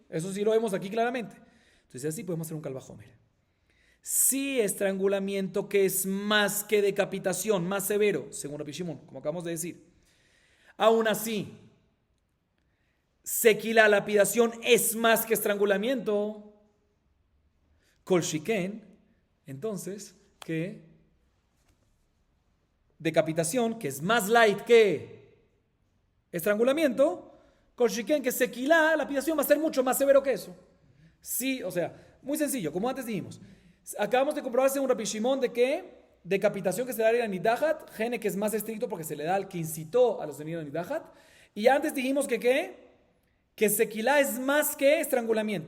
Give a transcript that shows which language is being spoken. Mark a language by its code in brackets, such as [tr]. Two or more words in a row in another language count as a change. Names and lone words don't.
[es] Eso sí lo vemos aquí claramente. Entonces así podemos hacer un calvajomer. Sí, estrangulamiento que es más que decapitación, más severo, según Rabbi Shimon, como acabamos de decir. Aún así, sequila, lapidación, es más que estrangulamiento. [he] כל שכן, [es] entonces, que decapitación, que es más light que estrangulamiento, [he] כל שכן, [es] que sequila, lapidación va a ser mucho más severo que eso. Sí, o sea, muy sencillo, como antes dijimos. Acabamos de comprobar según Rabbi Shimon de que decapitación que se da a Nidahat, gene que es más estricto porque se le da al que incitó a los de Nidahat. Y antes dijimos que sequilá es más que estrangulamiento.